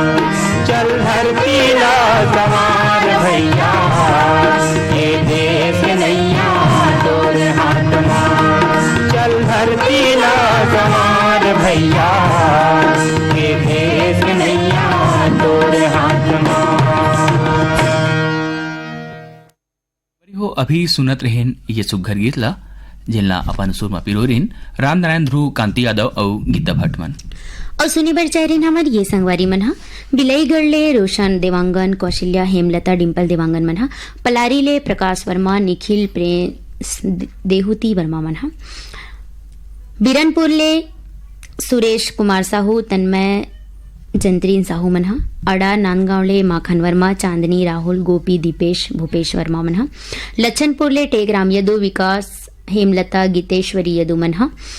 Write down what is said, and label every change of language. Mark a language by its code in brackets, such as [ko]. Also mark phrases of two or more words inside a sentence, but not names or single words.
[hne] चल धरती ला सवार भैया ये देश के नैया तोरे हाथ मां चल धरती ला सवार भैया ये देश के नैया तोरे हाथ मां हो अभी सुनत रहेन ये सुघर गीतला जिनला अपन सुरमा पिरोरिन रामनारायण ध्रुव कांति यादव और गीता भट्टमन और सुनी बर चाहरीन हमार ये संगवारी मन हा बिलईगढ़ ले रोशन देवांगन कौशल्या हेमलता डिम्पल देवांगन मन हा पलारी ले प्रकाश वर्मा निखिल प्रेस देहुती वर्मा मन हा बिरनपुर ले सुरेश कुमार साहू तन्मय जंत्रीन साहू मन हा अड़ा नांदगांव ले माखन वर्मा चांदनी राहुल गोपी दीपेश भूपेश वर्मा मन हा लच्छनपुर ले टेगराम यदु विकास हेमलता गीतेश्वरी यदु मन हा